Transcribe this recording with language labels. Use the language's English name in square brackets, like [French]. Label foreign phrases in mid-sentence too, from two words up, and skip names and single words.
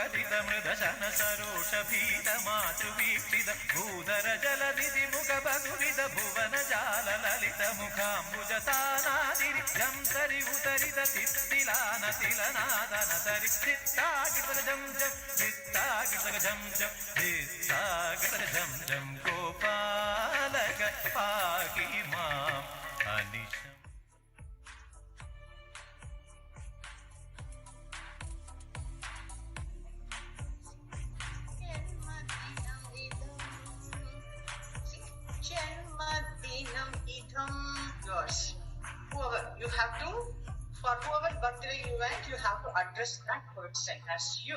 [Sanskrit] ಗದ ಮೃದ ಶನ ಸರೋಷ ಭೀತ ಮಾತೃವೀಕ್ಷಿತ ಭೂಧರ ಜಲನಿಧಿ ಮುಖ ಬಗುವಿದ ಭುವನ ಜಾಲ ಲಲಿತ ಮುಖಾಂಬುಜ ತಾನಾದಿರಿ ಜಂ ಸರಿ ಉತರಿದ ತಿತ್ತಿಲಾನ ತಿಲನಾದನ ತರಿ ಚಿತ್ತಾಗಿತಗ ಜಂ ಜಂ ಚಿತ್ತಾಗಿತಗ ಜಂ ಜಂ ಚಿತ್ತಾಗಿತಗ ಜಂ ಜಂ ಗೋಪಾಲಕ ಪಾಗಿ ಮಾಂ ಅನಿಶಂ. [English] Yours. Whoever you have to, for whoever birthday you went, you have to address that person as you.